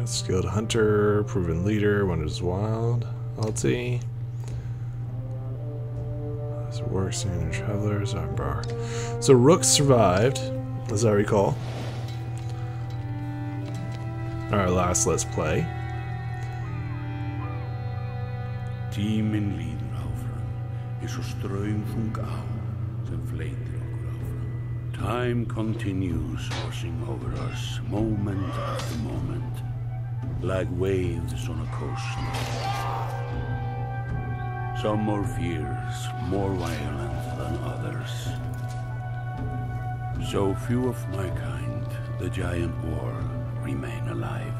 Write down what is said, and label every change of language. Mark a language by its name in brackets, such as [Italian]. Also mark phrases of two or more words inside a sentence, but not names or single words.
[English] Skilled hunter. Proven leader. Wonders wild. Alti. Works in travelers. Bar. So Rook survived, as I recall. Our last Let's Play. [Icelandic] Tíminn líður áfram, eins og straumþung á sem fleytir okkur áfram. [English] Time continues washing over us, moment after moment, like waves on a coast. Some more fierce, more violent than others. So few of my kind, the giant world, remain alive.